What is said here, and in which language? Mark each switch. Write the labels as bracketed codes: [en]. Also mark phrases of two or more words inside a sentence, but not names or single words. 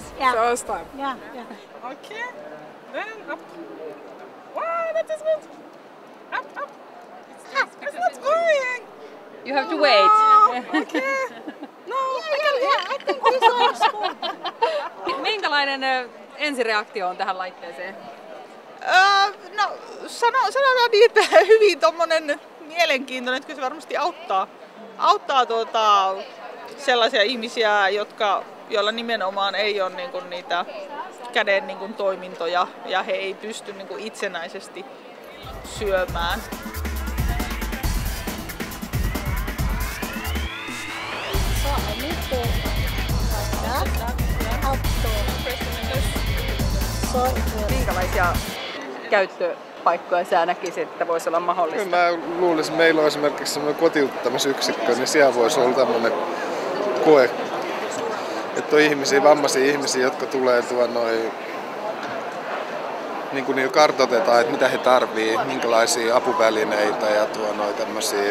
[en] Yeah. First time. Yeah, yeah. Okay, then up. Wow, that is good. Up. It's not going. You have to wait. Okay. No, I think this one is good. [fi] Minkälainen ensireaktio on tähän laitteeseen? No, sanotaan niin, että hyvin tommonen mielenkiintoinen, että kyllä se varmasti auttaa sellaisia ihmisiä, joilla nimenomaan ei ole niinku niitä käden niinku toimintoja ja he ei pysty niinku itsenäisesti syömään. [en] So I need to like that. Out so it will. [fi] Minkälaisia käyttöpaikkoja sä näkisit, että voisi olla mahdollista? Mä luulisin, että meillä on esimerkiksi semmoinen kotiuttamisyksikkö, niin siellä voisi olla tämmöinen koe, että on ihmisiä, vammaisia ihmisiä, jotka tulee niin kuin niin kartoitetaan, että mitä he tarvii, minkälaisia apuvälineitä ja tämmöisiä.